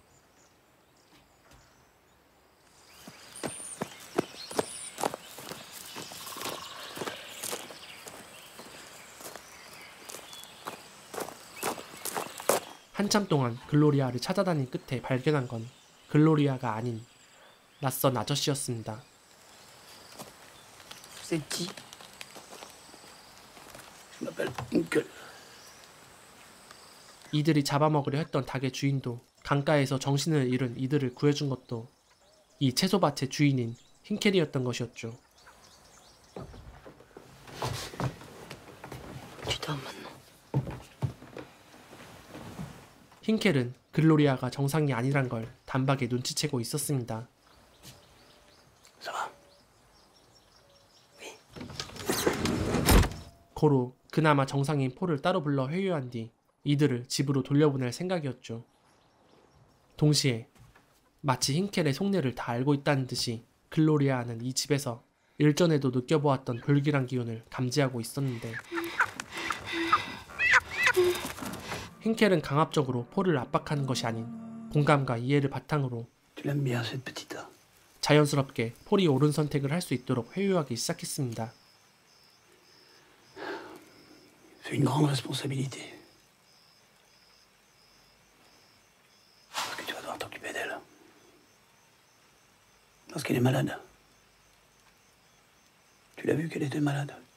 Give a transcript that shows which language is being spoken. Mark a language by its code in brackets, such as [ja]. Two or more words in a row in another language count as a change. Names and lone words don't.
[ko] 한참 동안 글로리아를 찾아다닌 끝에 발견한 건 글로리아가 아닌 낯선 아저씨였습니다. [fr] Vous êtes qui? Je m'appelle Hinkel. [ko] 이들이 잡아먹으려 했던 닭의 주인도 강가에서 정신을 잃은 이들을 구해준 것도 이 채소밭의 주인인 힌켈이었던 것이었죠. [fr] Tu dors maintenant. [ko] 힌켈은 글로리아가 정상이 아니란 걸 단박에 눈치채고 있었습니다. [fr] Ça va? [ko] 고로 그나마 정상인 폴을 따로 불러 회유한 뒤 이들을 집으로 돌려보낼 생각이었죠. 동시에 마치 힌켈의 속내를 다 알고 있다는 듯이 글로리아는 이 집에서 일전에도 느껴보았던 불길한 기운을 감지하고 있었는데 힌켈은 강압적으로 폴을 압박하는 것이 아닌 공감과 이해를 바탕으로 [fr] Tu l'aimes bien cette petite? [ko] 자연스럽게 폴이 옳은 선택을 할 수 있도록 회유하기 시작했습니다. [fr] C'est une grande responsabilité. Parce que tu vas devoir t'occuper d'elle. Parce qu'elle est malade. Tu l'as vu qu'elle était malade.